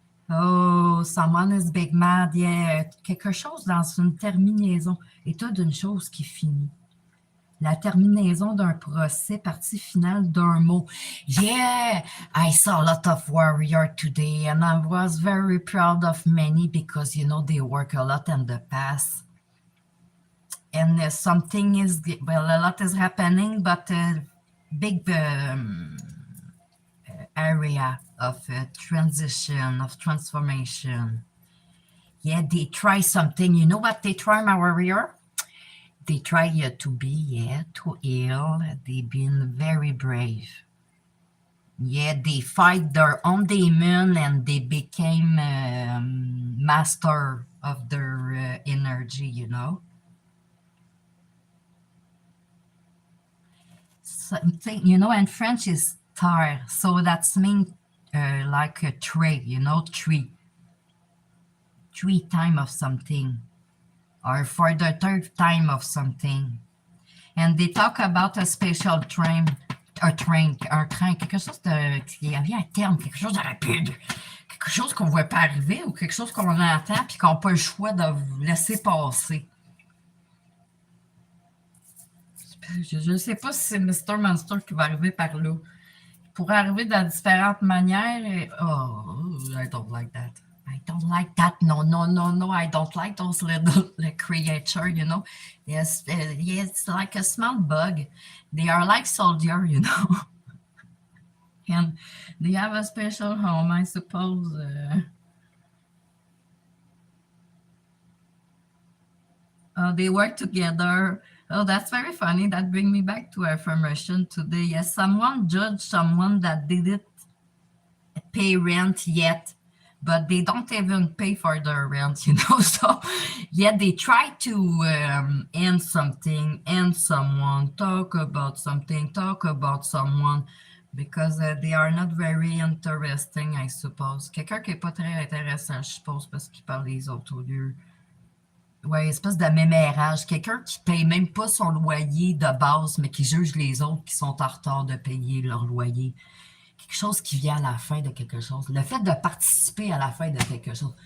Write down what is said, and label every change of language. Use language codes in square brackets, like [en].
[en] Oh, someone is big mad, yeah. [fr] Quelque chose dans une terminaison. État d'une chose qui finit. La terminaison d'un procès, partie finale d'un mot. [en] Yeah, I saw a lot of warrior today and I was very proud of many because, you know, they work a lot in the past. And something is, well, a lot is happening, but big area of transition, of transformation. Yeah, they try something. You know what they try, my warrior? They try to be, to heal. They've been very brave. Yeah, they fight their own demon and they became master of their energy, you know. Something, you know, in French is terre, so that's mean like a tree, you know, tree. 3 times of something. Or for the 3rd time of something. And they talk about a special train, [fr] quelque chose de, il y avait un terme, quelque chose de rapide, quelque chose qu'on ne voit pas arriver ou quelque chose qu'on entend puis qu'on n'a pas le choix de laisser passer. Je ne sais pas si c'est Mr. Monster qui va arriver par là. Il pourrait arriver de différentes manières. [en] Et, oh, I don't like that. I don't like that. No. I don't like those little creatures, you know. Yes, it's like a small bug. They are like soldier, you know. And they have a special home, I suppose. They work together. Oh, that's very funny. That brings me back to affirmation today. Yes, someone judged someone that didn't pay rent yet, but they don't even pay for their rent, you know. So, yet they try to end something, end someone, talk about something, talk about someone, because they are not very interesting, I suppose. [fr] Quelqu'un qui n'est pas très intéressant, je suppose, parce qu'il parle des autres au lieu. Ouais, espèce de mémérage. Quelqu'un qui paye même pas son loyer de base, mais qui juge les autres qui sont en retard de payer leur loyer. Quelque chose qui vient à la fin de quelque chose. Le fait de participer à la fin de quelque chose.